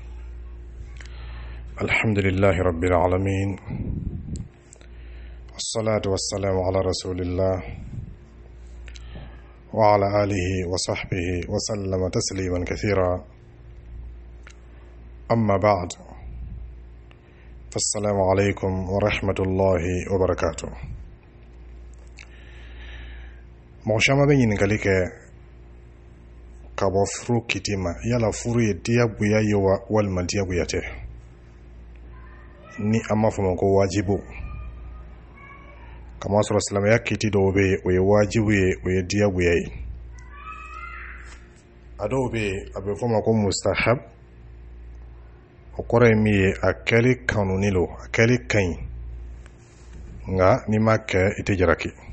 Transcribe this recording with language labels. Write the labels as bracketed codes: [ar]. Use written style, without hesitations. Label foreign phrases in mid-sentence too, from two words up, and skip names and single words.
[ar] الحمد لله رب العالمين، الصلاة والسلام على رسول الله وعلى آله وصحبه وسلم تسليما كثيرا. أما بعد، فالسلام عليكم ورحمة الله وبركاته. موشما بين كليك [bm] kabo furu kitima yala furu ye diya buya ye walima diya buya tɛ ni an b'a fɔ ma ko wajibu. Kama sɔrɔ silamɛya kiti dɔw bɛ yen o ye wajibu ye, o ye diya buya ye. A dɔw bɛ yen a bɛ fɔ ma ko mustahab, o kɔrɔ ye min ye a kɛli kanuni lo, a kɛli ka ɲi nka n'i ma kɛ i tɛ jalaki.